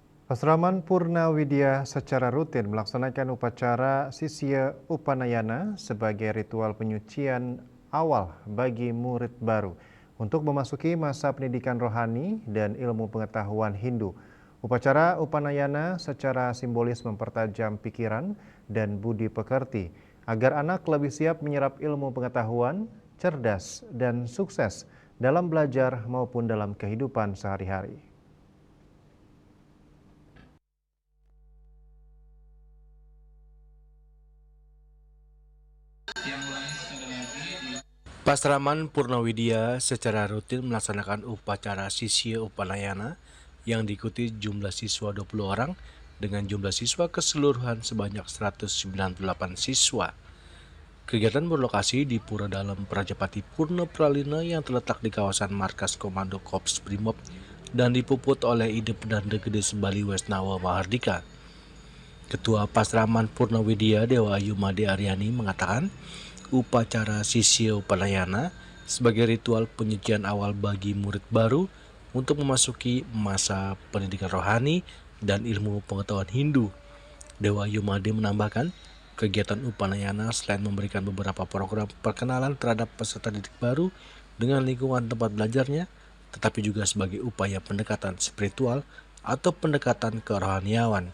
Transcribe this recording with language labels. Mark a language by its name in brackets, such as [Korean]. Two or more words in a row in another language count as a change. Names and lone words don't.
[Indonesian] Pasraman Purnawidya secara rutin melaksanakan upacara Sisya Upanayana sebagai ritual penyucian awal bagi murid baru untuk memasuki masa pendidikan rohani dan ilmu pengetahuan Hindu. Upacara Upanayana secara simbolis mempertajam pikiran dan budi pekerti agar anak lebih siap menyerap ilmu pengetahuan, cerdas, dan sukses dalam belajar maupun dalam kehidupan sehari-hari. Pasraman Purnawidya secara rutin melaksanakan upacara Sisya Upanayana yang diikuti jumlah siswa 20 orang dengan jumlah siswa keseluruhan sebanyak 198 siswa. Kegiatan berlokasi di Pura Dalam Prajapati Purna Pralina yang terletak di kawasan markas Komando Kops Brimob dan dipuput oleh Idep dan Gede Sembali Wesnawa Mahardika. Ketua Pasraman Purnawidya Dewa Ayu Made Aryani mengatakan, upacara Sisya Upanayana sebagai ritual penyucian awal bagi murid baru untuk memasuki masa pendidikan rohani dan ilmu pengetahuan Hindu. Dewa Yumade menambahkan, kegiatan Upanayana selain memberikan beberapa program perkenalan terhadap peserta didik baru dengan lingkungan tempat belajarnya, tetapi juga sebagai upaya pendekatan spiritual atau pendekatan kerohaniawan.